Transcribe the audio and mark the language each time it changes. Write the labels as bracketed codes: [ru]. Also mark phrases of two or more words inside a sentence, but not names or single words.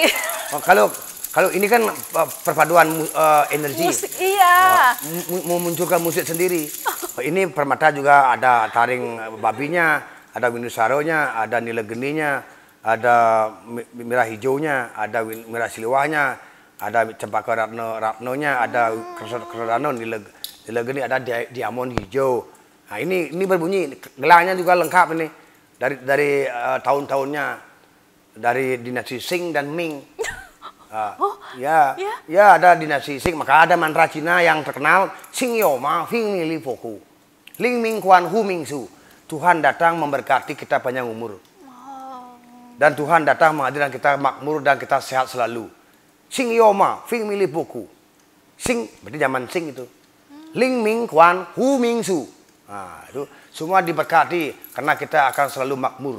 [id] Kalau ini kan perpaduan energi. Musik, iya. Memunculkan musik sendiri. Ini permata juga ada taring babinya, ada windu saronya, ada nila geninya, ada merah hijaunya, ada merah siliwahnya, ada cempaka ratnonya, ada kerodano, nila geni, ada diamond hijau. Nah ini berbunyi, gelangnya juga lengkap ini dari tahun-tahunnya, dari dinasti Sing dan Ming. Ya ada dinasti Sing, maka ada mantra Cina yang terkenal, Sing Yo Ma Fing Mi Li Foku, Ling Ming Kuan Hu Ming Su. Tuhan datang memberkati kita panjang umur. Dan Tuhan datang menghadirkan kita makmur dan kita sehat selalu. Sing Yo Ma Fing Mi Li Foku. Sing berarti zaman Sing itu. Ling Ming Kuan Hu Ming Su. Nah, itu semua diberkati karena kita akan selalu makmur.